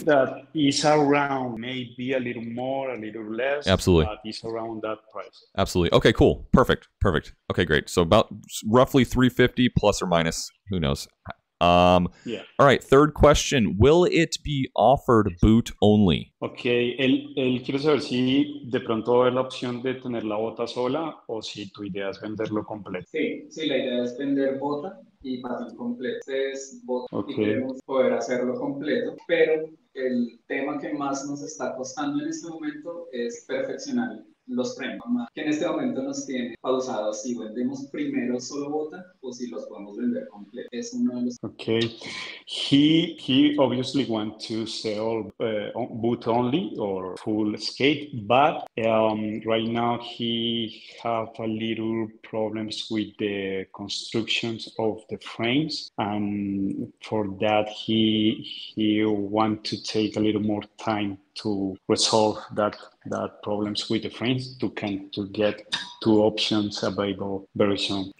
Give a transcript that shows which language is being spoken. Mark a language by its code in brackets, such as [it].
[en] That is around maybe a little more, a little less. Absolutely. But it's around that price. Absolutely. Okay, cool. Perfect. Okay, great. So about roughly 350 plus or minus, who knows. Yeah. All right, third question. Will it be offered boot only? [es] Ok, él quiere saber si de pronto va a haber la opción de tener la bota sola o si tu idea es venderlo completo. Sí, sí, la idea es vender bota y patín completo. Entonces, bota Ok. y queremos poder hacerlo completo, pero el tema que más nos está costando en este momento es perfeccionar los frames, que en este momento nos tiene pausados si vendemos primero solo bota o si los podemos vender completo. Es uno de los... [en] Okay, he obviously want to sell boot only or full skate, but right now he have a little problems with the constructions of the frames, and for that he want to take a little more time to resolve that problems with the frames to get two options available very soon.